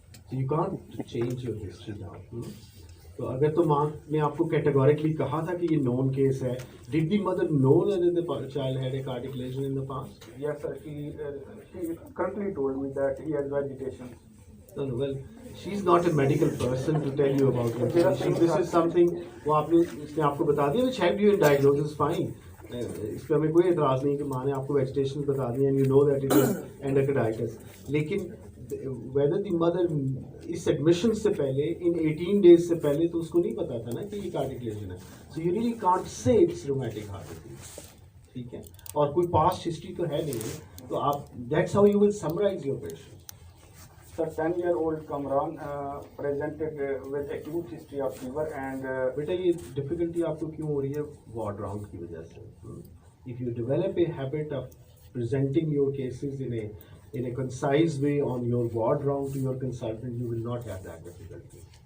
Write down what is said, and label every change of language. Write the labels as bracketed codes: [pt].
[en] So you can't change your history now. [hi] तो अगर तो माँ ने आपको categorically कहा था कि ये known case है, [en] did the mother know that the child had a cardiac lesion in the past? Yes, sir. She currently told me that he has vegetation. No, well, she's not a medical person to tell you about vegetation. This is something [hi] वो आपने इसने आपको बता दिया, [en] which helped you in diagnosis, fine. [hi] इस पर हमें कोई एतराज़ नहीं कि माँ ने आपको vegetation बता दिया [en] and you know that it is endocarditis. [hi] लेकिन [en] whether the mother [hi] इस admission से पहले [en] in 18 days [hi] से पहले तो उसको नहीं पता था ना कि ये cardiac lesion है. [en] So you really can't say it's rheumatic heart disease. [hi] ठीक है. और कोई past history तो है नहीं. तो आप [en] that's how you will summarize your patient. Sir, 10-year-old Kamran presented with acute history of fever and. [hi] बेटा ये difficulty आपको क्यों हो रही है? Ward round की वजह से. [en] If you develop a habit of presenting your cases in a concise way on your ward round to your consultant, you will not have that difficulty.